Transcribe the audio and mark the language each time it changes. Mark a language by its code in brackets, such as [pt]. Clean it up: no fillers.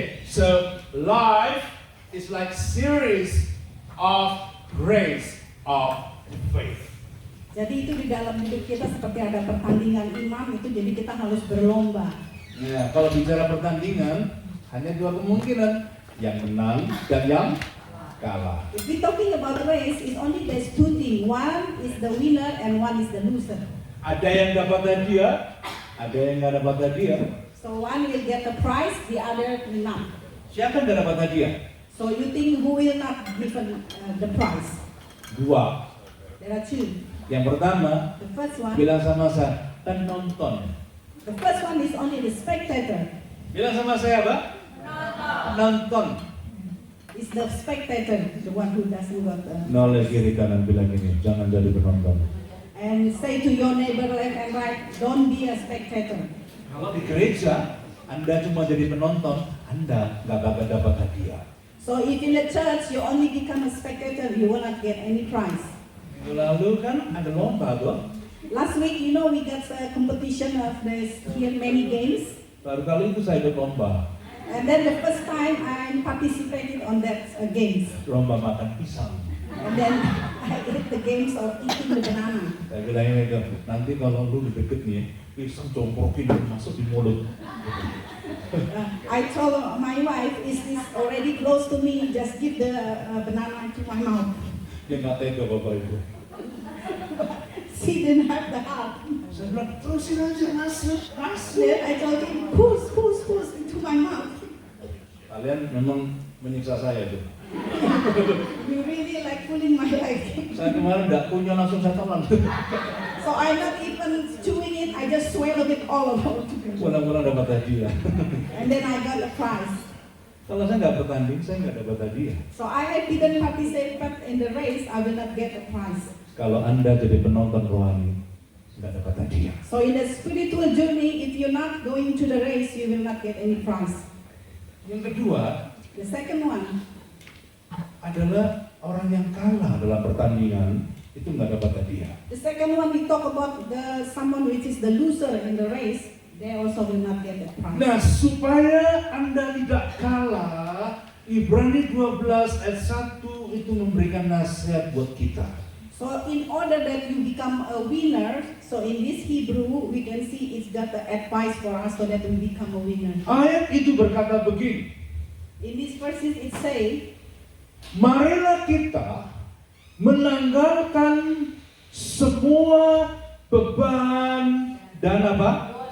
[en] So life is like series of race of faith. [id] Jadi itu di dalam hidup kita seperti ada pertandingan iman itu, jadi kita harus berlomba. Nah, kalau bicara pertandingan hanya dua kemungkinan, yang menang dan yang kalah. [en] If we talking about race, it's only there's two things. One is the winner and one is the loser. [id] Ada yang dapat hadiah, ada yang nggak dapat hadiah. [en] So one will get the prize, the other will not. [id] Siapa yang nggak dapat hadiah? [en] So you think who will not given the prize? [id] Dua. [en] There are two. [id] Yang pertama, [en] The first one, [id] bilang sama saya, penonton. [en] the first one is only the spectator. [id] Bilang sama saya apa? Nonton. [en] It's the spectator, the one who doesn't got the. [id] Noleh kiri kanan bilang gini, jangan jadi penonton. [en] And say to your neighbor left and right, don't be a spectator. [id] Kalau di gereja, Anda cuma jadi penonton, Anda nggak bakal dapat hadiah. [en] So if in the church you only become a spectator, you will not get any prize. [id] Minggu lalu kan ada lomba tuh. [en] Last week, you know, we got a competition of this here many games. [id] Baru kali itu saya ikut lomba. [en] And then the first time I participated on that games. [id] Lomba makan pisang. [en] And then I ate the games of eating the banana. [id] Saya bilang ini, nanti kalau lu deket nih, pisang jongkokin masuk di mulut. [en] I told my wife, is this already close to me? Just give the banana to my mouth. [id] Dia nggak tega bapak itu. [en] She didn't have the heart. [id] Saya bilang terusin aja masuk. [en] Then I told him, push into my mouth. [id] Kalian memang menyiksa saya tuh. [en] You really like pulling my leg. [id] Saya kemarin nggak punya langsung saya telan. [en] So I'm not even chewing it, I just swallow it all over. [id] Mudah-mudahan dapat hadiah. [en] And then I got a prize. [id] Kalau saya nggak bertanding, saya nggak dapat hadiah. [en] So I didn't participate in the race, I will not get a prize. [id] Kalau Anda jadi penonton rohani, nggak dapat hadiah. [en] So in the spiritual journey, if you're not going to the race, you will not get any prize. [id] Yang kedua [en] The second one, [id] adalah orang yang kalah dalam pertandingan itu nggak dapat hadiah. [en] the second one we talk about someone which is the loser in the race, they also will not get a prize. [id] Nah, supaya Anda tidak kalah, Ibrani 12 ayat 1 itu memberikan nasihat buat kita. [en] So in order that you become a winner, so in this Hebrew we can see it's got the advice for us so that we become a winner. [id] Ayat itu berkata begini, [en] In these verses it say, [id] marilah kita menanggalkan semua beban dan apa?